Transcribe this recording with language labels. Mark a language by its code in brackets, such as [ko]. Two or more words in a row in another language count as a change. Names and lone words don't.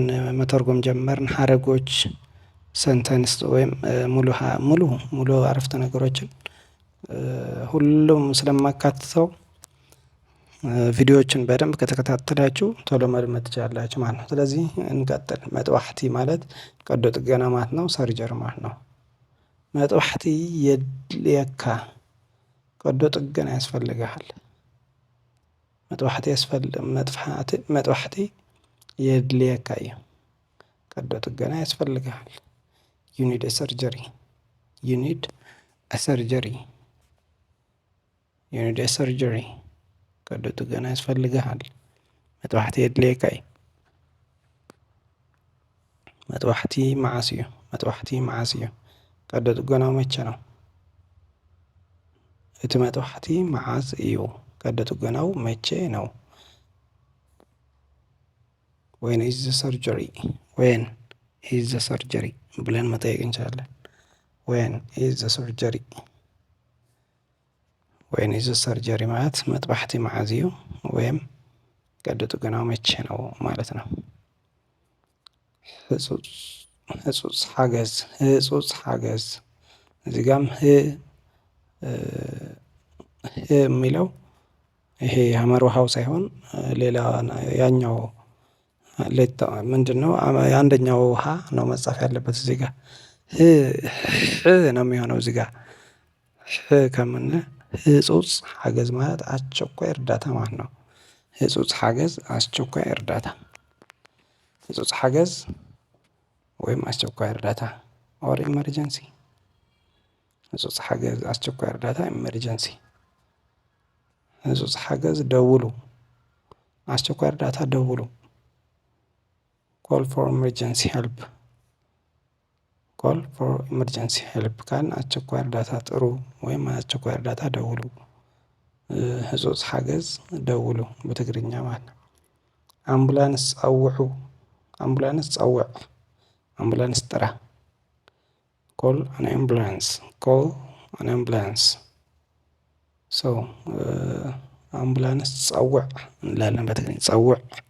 [am] መተርጎም ጀመርን። ሀረጎች ሰንተንስ ወይም ሙሉ አረፍተ ነገሮችን ሁሉም ስለማካትተው ቪዲዮዎችን በደንብ ከተከታተላችሁ ቶሎ መልመድ ትችላላችሁ ማለት ነው። ስለዚህ እንቀጥል። መጥባሕቲ ማለት ቀዶ ጥገና ማለት ነው። ሰርጀር ማለት ነው። [ti] መጥባሕቲ የድልየካ፣ [am] ቀዶ ጥገና ያስፈልግሃል። [ti] መጥባሕቲ የድልየካ እዩ፣ [am] ቀዶ ጥገና ያስፈልግሃል። [en] you need a surgery, you need a surgery, you need a surgery፣ [am] ቀዶ ጥገና ያስፈልግሃል። [ti] መጥባሕቲ የድልየካ እዩ። መጥባሕቲ መዓስ እዩ፣ መጥባሕቲ መዓስ እዩ፣ [am] ቀዶ ጥገናው መቼ ነው? [ti] እቲ መጥባሕቲ መዓዝ እዩ፣ [am] ቀዶ ጥገናው መቼ ነው? [en] When is the surgery, When is the surgery [am] ብለን መጠየቅ እንችላለን። [en] When is the surgery፣ When is the surgery [am] ማለት [ti] መጥባሕቲ መዓዝ እዩ [am] ወይም ቀዶ ጥገናው መቼ ነው ማለት ነው። [ti] ህጹጽ ሓገዝ፣ ህጹጽ ሓገዝ [am] እዚህ ጋም የሚለው ይሄ ሀመር ውሃው ሳይሆን ሌላ ያኛው ምንድነው? የአንደኛው ውሃ ነው መጻፍ ያለበት እዚህ ጋር ነው የሚሆነው እዚህ ጋር ከምን [ti] ህጹጽ ሓገዝ [am] ማለት አስቸኳይ እርዳታ ማለት ነው። [ti] ህጹጽ ሓገዝ [am] አስቸኳይ እርዳታ፣ [ti] ህጹጽ ሓገዝ [am] ወይም አስቸኳይ እርዳታ [en] or emergency። [ti] ህጹጽ ሓገዝ [am] አስቸኳይ እርዳታ ኢመርጀንሲ። [ti] ህጹጽ ሓገዝ [en] ደውሉ፣ [am] አስቸኳይ እርዳታ ደውሉ። [en] call for emergency help, call for emergency help [am] ካልን አስቸኳይ እርዳታ ጥሩ ወይም አስቸኳይ እርዳታ ደውሉ። [ti] ህጹጽ ሓገዝ [am] ደውሉ በትግርኛ ማለት ነው። [ti] አምቡላንስ ጸውዑ፣ አምቡላንስ ጸውዕ፣ [am] አምቡላንስ ጥራ። [en] call an ambulance, call an ambulance። [am] ሶ [ti] አምቡላንስ ጸውዕ [am] እንላለን በትግርኛ። ጸውዕ